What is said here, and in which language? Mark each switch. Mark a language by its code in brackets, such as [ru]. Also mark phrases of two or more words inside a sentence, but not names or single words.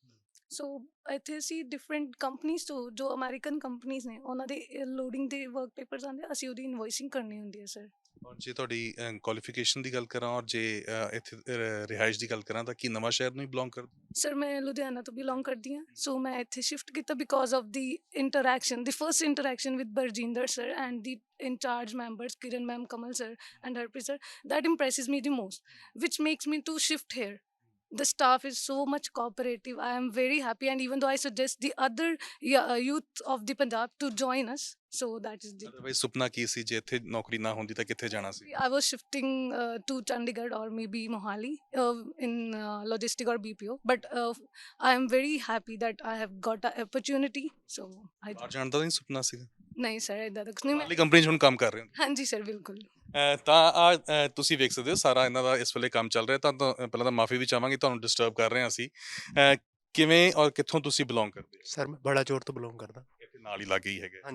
[pa] ਸੋ ਇੱਥੇ ਅਸੀਂ [en] different companies [pa] ਤੋਂ, ਜੋ [en] American companies [pa] ਨੇ, ਉਹਨਾਂ ਦੇ ਲੋਡਿੰਗ ਦੇ [en] work papers [pa] ਆਉਂਦੇ, ਅਸੀਂ ਉਹਦੀ ਇਨਵੋਇਸਿੰਗ ਕਰਨੀ ਹੁੰਦੀ ਹੈ ਸਰ। ਔਰ ਜੇ ਤੁਹਾਡੀ ਕੁਆਲੀਫਿਕੇਸ਼ਨ ਦੀ ਗੱਲ ਕਰਾਂ, ਔਰ ਜੇ ਇੱਥੇ ਰਿਹਾਇਸ਼ ਦੀ ਗੱਲ ਕਰਾਂ, ਤਾਂ ਕੀ ਨਵਾਂ ਸ਼ਹਿਰ ਨੂੰ ਹੀ ਬਿਲੋਂਗ ਕਰਦੇ ਹੋ? ਸਰ ਮੈਂ ਲੁਧਿਆਣਾ ਤੋਂ ਬਿਲੋਂਗ ਕਰਦੀ ਹਾਂ। ਸੋ ਮੈਂ ਇੱਥੇ ਸ਼ਿਫਟ ਕੀਤਾ [en] because of the interaction, the first interaction with Barjinder sir and the incharge members Kiran ma'am, Kamal sir and Harpreet sir. That impresses me the most, which makes me to shift here. The staff is so much cooperative. I am very happy, and even though I suggest the other youth of the Punjab to join us, so that is the. [pa] ਅਦਰਵਾਈਜ਼ ਸੁਪਨਾ ਕੀ ਸੀ, ਜੇ ਇੱਥੇ ਨੌਕਰੀ ਨਾ ਹੁੰਦੀ ਤਾਂ ਕਿੱਥੇ ਜਾਣਾ ਸੀ? [en] I was shifting to Chandigarh or maybe Mohali in logistic or BPO, but I am very happy that I have got an opportunity. So I. [pa] ਬਾਹਰ ਜਾਣ ਦਾ ਨਹੀਂ ਸੁਪਨਾ ਸੀਗਾ? ਨਹੀਂ ਸਰ, ਇੱਦਾਂ ਦਾ ਕੁਛ ਨਹੀਂ। ਬਾਹਰਲੀ ਕੰਪਨੀ 'ਚ ਹੁਣ ਕੰਮ ਕਰ ਰਹੇ ਹੋ? ਹਾਂਜੀ ਸਰ, ਬਿਲਕੁਲ। ਤਾਂ ਆ ਤੁਸੀਂ ਵੇਖ ਸਕਦੇ ਹੋ ਸਾਰਾ ਇਹਨਾਂ ਦਾ ਇਸ ਵੇਲੇ ਕੰਮ ਚੱਲ ਰਿਹਾ। ਤਾਂ ਪਹਿਲਾਂ ਤਾਂ ਮਾਫੀ ਵੀ ਚਾਹਾਂਗੇ, ਤੁਹਾਨੂੰ ਡਿਸਟਰਬ ਕਰ ਰਹੇ ਹਾਂ ਅਸੀਂ। ਕਿਵੇਂ ਔਰ ਕਿੱਥੋਂ ਤੁਸੀਂ ਬਿਲੋਂਗ ਕਰਦੇ ਹੋ? ਸਰ ਮੈਂ ਬੜਾ ਚੋਰ ਤੋਂ ਬਿਲੋਂਗ ਕਰਦਾ। ਇੱਥੇ ਨਾਲ ਹੀ ਲਾਗੇ ਹੀ ਹੈਗੇ।